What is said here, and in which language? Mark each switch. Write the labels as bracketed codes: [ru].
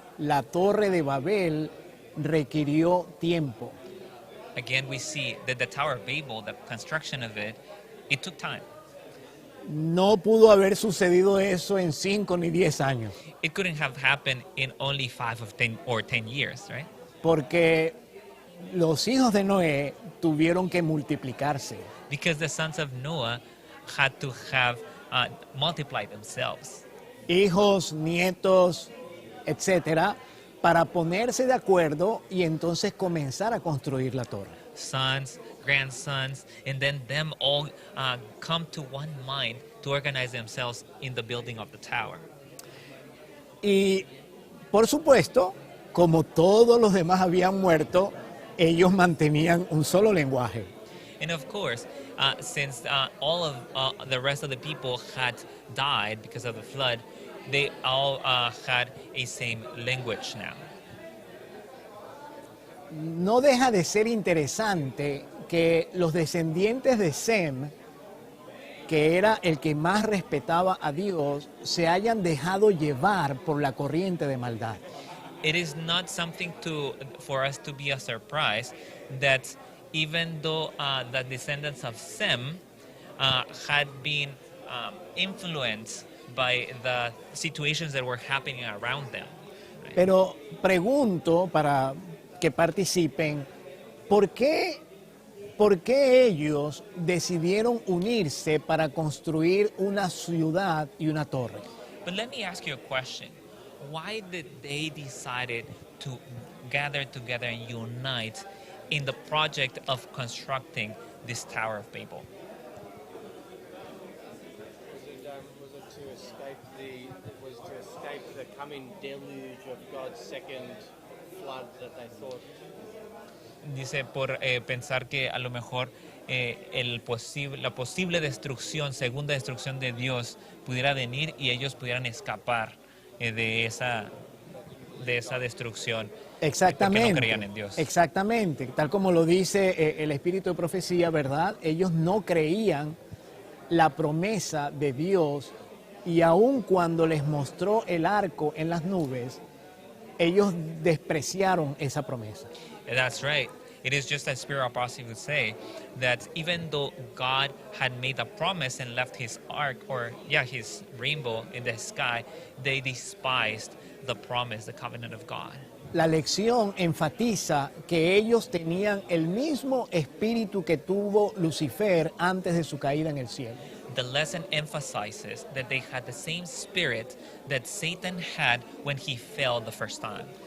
[es] la Torre de Babel requirió tiempo. [en] Again, we see that the Tower of Babel, the construction of it, it took time. [es] No pudo haber sucedido eso en 5 ni 10 años, [en] It couldn't have happened in only 10 years, right? [es] porque los hijos de Noé tuvieron que multiplicarse. [en] Because the sons of Noah had to have multiplied themselves. [es] Hijos, nietos, etcétera, para ponerse de acuerdo y entonces comenzar a construir la torre. [en] Sons, grandsons, and then them all come to one mind to organize themselves in the building of the tower. [es] Y por supuesto, como todos los demás habían muerto, ellos mantenían un solo lenguaje. [en] And of course, since all of the rest of the people had died because of the flood, they all had a same language now. [es] No deja de ser interesante que los descendientes de Sem, que era el que más respetaba a Dios, se hayan dejado llevar por la corriente de maldad. [en] It is not something for us to be a surprise that even though the descendants of Sem had been influenced by the situations that were happening around them. [es] Pero pregunto para que participen, ¿por qué ellos decidieron unirse para construir una ciudad y una torre? [en] But let me ask you a question. Why did they decided to gather together and unite in the project of constructing this Tower of Babel? Was it to escape the coming deluge of God's second flood that they thought? [es] Dice por pensar que a lo mejor la posible destrucción, segunda destrucción de Dios pudiera venir y ellos pudieran escapar de esa destrucción. Exactamente, Porque no creían en Dios. exactamente, tal como lo dice el espíritu de profecía, ¿verdad? Ellos no creían la promesa de Dios y aun cuando les mostró el arco en las nubes, ellos despreciaron esa promesa. [en] That's right. It is just as Spirit of Prophecy would say that even though God had made a promise and left his ark, his rainbow in the sky, they despised the promise, the covenant of God. [es] La lección enfatiza que ellos tenían el mismo espíritu que tuvo Lucifer antes de su caída en el cielo. [en] The lesson emphasizes that they had the same spirit that Satan had when he fell the first time.